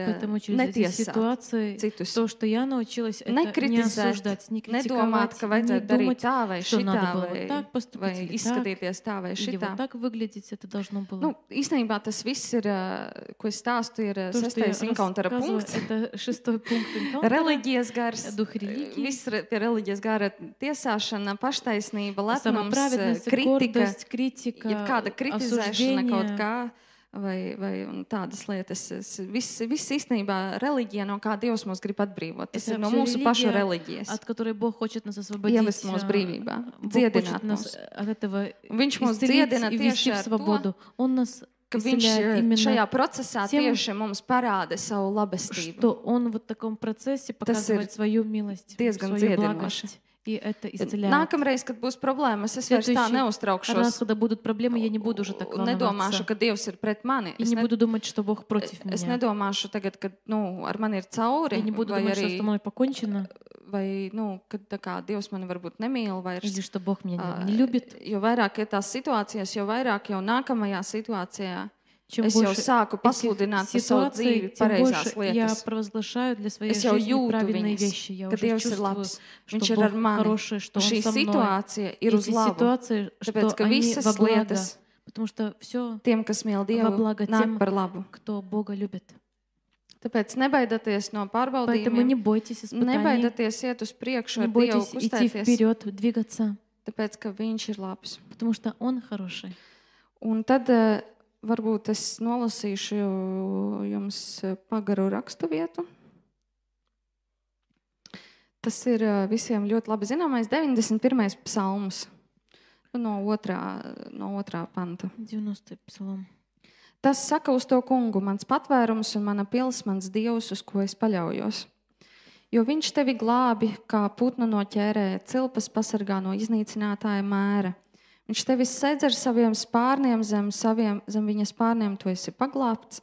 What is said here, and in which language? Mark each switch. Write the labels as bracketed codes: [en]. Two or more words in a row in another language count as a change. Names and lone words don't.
[ru] поэтому через эти [lv] netiesāt [ru] ситуации [lv] citus. [ru] то, что я научилась, это не [lv] Nekritizēt, [ru] осуждать, не [lv] Nedomāt, [ru] критиковать, [lv] ka [ru] не [lv] vajadzētu darīt [ru] думать, [lv] tā vai [ru] что [lv] šitā, [ru] надо было вот [lv] vai, [ru] так поступить, [lv] vai [ru] или так, [lv] izskatīties tā vai [ru] или [lv] šitā. [ru] вот так выглядеть это должно было. [lv] Nu, īstenībā tas viss ir, ko es stāstu, ir [ru] То, что я [lv] sestais enkauntera [ru] рассказываю, [lv] punkts. [ru] это 6-й пункт энкаунтера. [lv] Reliģijas gars, [ru] Дух религии. [lv] viss pie reliģijas gara tiesāšana, paštaisnība, lepnums, [ru] Самоправедность, [lv] kritika, [ru] гордость, критика, [lv] jebkāda kritizēšana kaut [ru] осуждение. [lv] kā, vai un tādas lietas. Viss īstenībā reliģija, no kā Dievs mūs grib atbrīvot. Tas [ru] Это [lv] ir no [ru] всё [lv] mūsu pašu [ru] религия, [lv] reliģijas. [ru] от которой Бог хочет нас освободить. [lv] Ievest mūs brīvībā, [ru] Бог [lv] dziedināt [ru] хочет нас [lv] mūs. [ru] от этого [lv] Viņš mūs [ru] исцелить [lv] dziedina [ru] и ввести [lv] tieši [ru] в [lv] ar to, [ru] свободу. Он нас [lv] ka viņš [ru] исцеляет именно [lv] šajā procesā [ru] тем, [lv] tieši mums parāda savu labestību. [ru] что Он вот в таком процессе показывает свою милость, [lv] diezgan [ru] свою [lv] dziedinoši. [ru] благость. И это исцеляет. [lv] Nākamreiz, kad būs problēmas, es vairs tā [ru] Следующий раз, [lv] neuztraukšos. [ru] когда будут проблемы, я не буду уже так [lv] Un nedomāšu, [ru] волноваться. [lv] ka Dievs ir pret mani. [ru] И не буду думать, что Бог против [lv] Es [ru] меня. [lv] nedomāšu tagad, kad ar mani ir cauri, [ru] Я не буду [lv] vai [ru] думать, что [lv] arī, [ru] со мной покончено, [lv] vai, kad tā kā Dievs mani varbūt nemīl vairs. [ru] или что Бог меня не любит. [lv] Jo vairāk ir tās situācijas, jo vairāk jau nākamajā situācijā [ru] Чем [lv] es jau [ru] больше [lv] sāku [ru] этих [lv] pasludināt par savu dzīvi [ru] ситуаций, тем [lv] pareizās [ru] больше я [lv] lietas. [ru] провозглашаю для своей [lv] Es jau [ru] жизни [lv] jūtu [ru] правильные [lv] viņas, [ru] вещи. Я [lv] ka [ru] уже [lv] Dievs ir [ru] чувствую, [lv] labs. [ru] что [lv] Viņš ir [ru] Бог [lv] ar mani. [ru] хороший, что [lv] Un [ru] Он [lv] šī [ru] со мной. [lv] situācija ir uz [ru] Эти [lv] labu. [ru] ситуации, [lv] Tāpēc, [ru] что [lv] ka [ru] они [lv] visas [ru] во благо. [lv] lietas [ru] Потому что все, [lv] tiem, kas mīl [ru] во [lv] Dievu, [ru] благо [lv] nāk [ru] тем, [lv] par labu. [ru] кто Бога любит. [lv] Tāpēc nebaidieties no [ru] Поэтому не [lv] pārbaudījumiem, [ru] бойтесь испытаний, [lv] nebaidieties iet uz priekšu [ru] не [lv] ar Dievu, [ru] бойтесь идти [lv] kustēties, [ru] вперед, двигаться, [lv] tāpēc, ka Viņš ir labs. [ru] потому что Он хороший. [lv] Un tad varbūt es nolasīšu jums pagaru rakstu vietu. Tas ir visiem ļoti labi zināmais 91. psalms no otrā panta. [ru] 90-й псалом. [lv] Tas saka uz to kungu, mans patvērums un mana pils, mans dievs, uz ko es paļaujos. Jo viņš tevi glābi, kā putnu no ķērēja, cilpas pasargā no iznīcinātāja mēra. Viņš tevi sedz ar saviem spārniem, zem viņa spārniem tu esi paglābts.